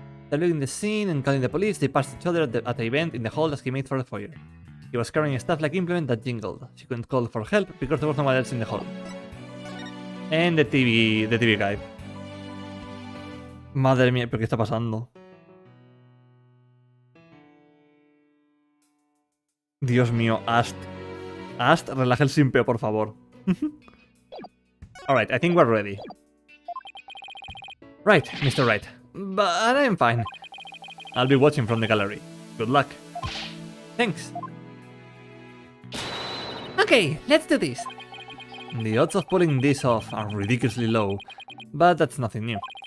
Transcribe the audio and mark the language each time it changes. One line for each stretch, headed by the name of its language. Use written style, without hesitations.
English: Leaving the scene and calling the police, they passed each other at the event in the hall as he made for the foyer. He was carrying a staff-like implement that jingled. She couldn't call for help because there was no one else in the hall. And the TV guy.
Spanish: Madre mía, ¿pero qué está pasando? Dios mío, Ast. Ast, relaja el simpeo, por favor.
English: Alright, I think we're ready. Right, Mr. Wright. But I'm fine. I'll be watching from the gallery. Good luck. Thanks. Okay, let's do this. The odds of pulling this off are ridiculously low, but that's nothing new.